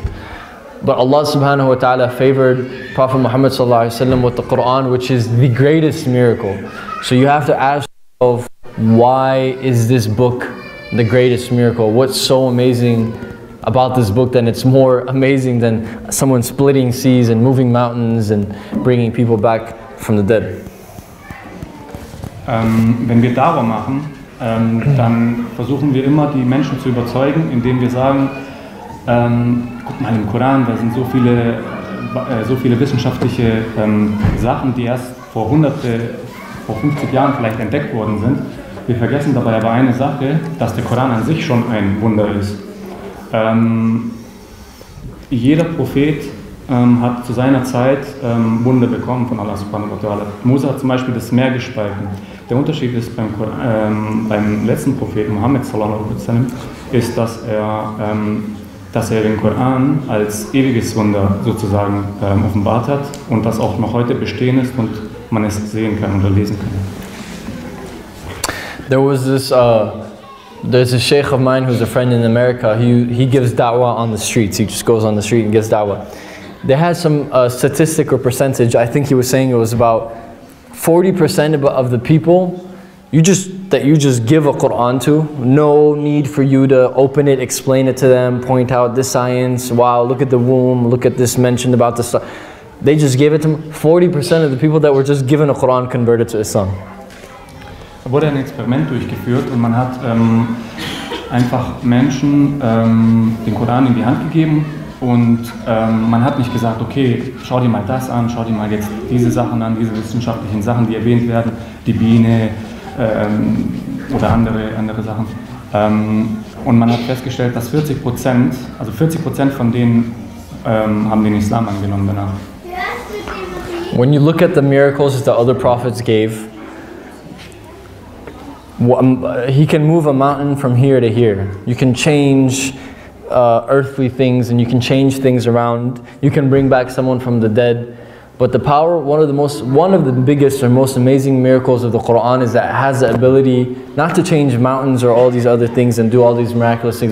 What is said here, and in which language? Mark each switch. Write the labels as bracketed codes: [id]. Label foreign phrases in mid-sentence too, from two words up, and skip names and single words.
[en] But Allah [ar] سبحانه وتعالى [en] favored Prophet Muhammad [ar] صلى الله عليه وسلم [en] with the Quran, which is the greatest miracle. So you have to ask yourself, why is this book the greatest miracle? What's so amazing about this book that it's more amazing than someone splitting seas and moving mountains and bringing people back from the dead? [de] Wenn wir Da'wah machen, dann versuchen wir immer, die Menschen zu überzeugen, indem wir sagen, guck mal, im Koran, da sind so viele wissenschaftliche Sachen, die erst vor 50 Jahren vielleicht entdeckt worden sind. Wir vergessen dabei aber eine Sache, dass der Koran an sich schon ein Wunder ist. Jeder Prophet hat zu seiner Zeit Wunder bekommen von Allah [ar] سبحانه وتعالى. [de] Mose hat zum Beispiel das Meer gespalten. Der Unterschied ist beim letzten Propheten Muhammad [ar] صلى الله عليه وسلم [de] ist, dass er den Koran als ewiges Wunder sozusagen offenbart hat und das auch noch heute bestehen ist und man es sehen kann oder lesen kann. [en] There was this, there's a sheikh of mine who's a friend in America. He gives da'wah on the streets. He just goes on the street and gives da'wah. They had some statistic or percentage. I think he was saying it was about 40% of the people that you just give a Quran to. No need for you to open it, explain it to them, point out this science. Wow, look at the womb. Look at this mentioned about this stuff. They just gave it to them. 40% of the people that were just given a Quran converted to Islam. [de] Da wurde ein Experiment durchgeführt und man hat einfach Menschen den Koran in die Hand gegeben und man hat nicht gesagt, okay, schau dir mal das an, schau dir mal jetzt diese Sachen an, diese wissenschaftlichen Sachen, die erwähnt werden, die Biene oder andere Sachen. Und man hat festgestellt, dass 40%, also 40% von denen haben den Islam angenommen danach. [en] When you look at the miracles that the other prophets gave, he can move a mountain from here to here. You can change earthly things and you can change things around. You can bring back someone from the dead. But the power, one of the biggest or most amazing miracles of the Quran is that it has the ability not to change mountains or all these other things and do all these miraculous things.